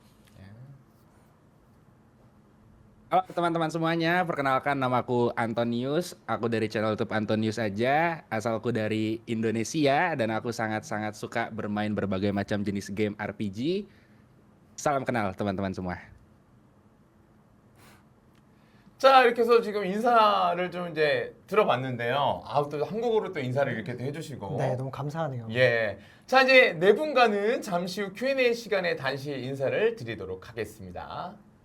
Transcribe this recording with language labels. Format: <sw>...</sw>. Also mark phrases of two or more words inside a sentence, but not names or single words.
<id>Halo teman-teman semuanya, perkenalkan namaku Antonius. Aku dari channel YouTube Antonius aja. Asalku dari Indonesia dan aku sangat-sangat suka bermain berbagai macam jenis game RPG. Salam kenal teman-teman semua.</id> <ko>자, 이렇게 해서 지금 인사를 좀 이제 들어봤는데요. 또 한국어로 또 인사를 이렇게 또 해주시고. 네, 너무 감사하네요. 예. 자, 이제 네 분과는 잠시 후 Q&A 시간에 다시 인사를 드리도록 하겠습니다.</ko>